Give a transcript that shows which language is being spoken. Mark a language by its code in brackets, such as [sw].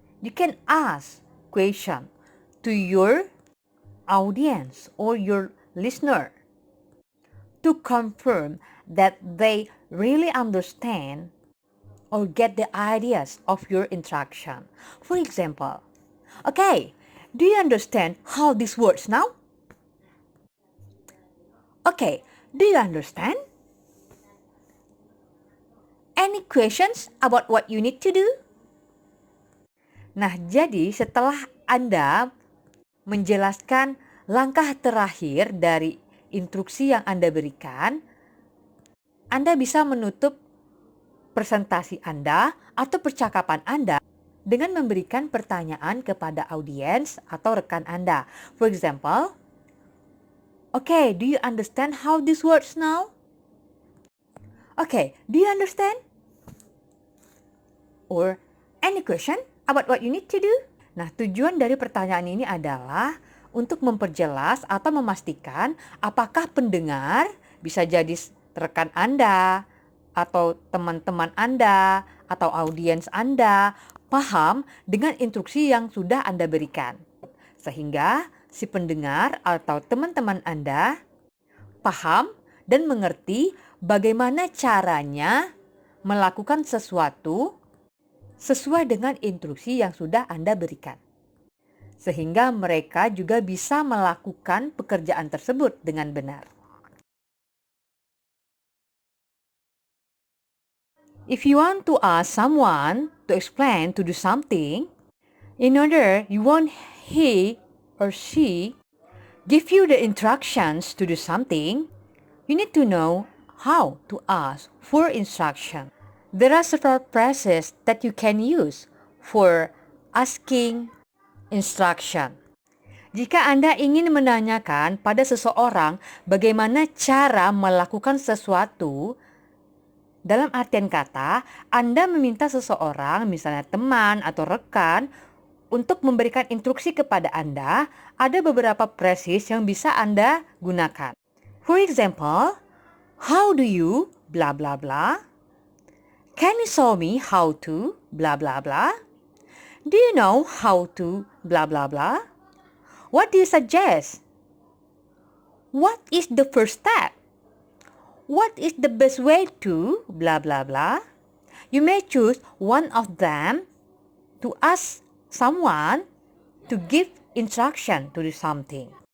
[en] You can ask question to your audience or your listener to confirm that they really understand or get the ideas of your instruction. For example, okay, do you understand how this works now? Okay, do you understand? Any questions about what you need to do? [id] Nah, jadi setelah Anda menjelaskan langkah terakhir dari instruksi yang Anda berikan, Anda bisa menutup presentasi Anda atau percakapan Anda dengan memberikan pertanyaan kepada audiens atau rekan Anda. [en] For example, okay, do you understand how this works now? Okay, do you understand? Or any question about what you need to do? [id] Nah, tujuan dari pertanyaan ini adalah untuk memperjelas atau memastikan apakah pendengar bisa jadi rekan Anda atau teman-teman Anda atau audiens Anda paham dengan instruksi yang sudah Anda berikan. Sehingga si pendengar atau teman-teman Anda paham dan mengerti bagaimana caranya melakukan sesuatu sesuai dengan instruksi yang sudah Anda berikan. Sehingga mereka juga bisa melakukan pekerjaan tersebut dengan benar. [en] If you want to ask someone to explain to do something, in order you want he or she give you the instructions to do something, you need to know how to ask for instruction. There are several phrases that you can use for asking instruction. [id] Jika Anda ingin menanyakan pada seseorang bagaimana cara melakukan sesuatu, dalam artian kata, Anda meminta seseorang, misalnya teman atau rekan, untuk memberikan instruksi kepada Anda, ada beberapa phrases yang bisa Anda gunakan. [en] For example, how do you blah blah blah? Can you show me how to blah blah blah? Do you know how to blah blah blah? What do you suggest? What is the first step? What is the best way to blah blah blah? You may choose one of them to ask someone to give instruction to do something.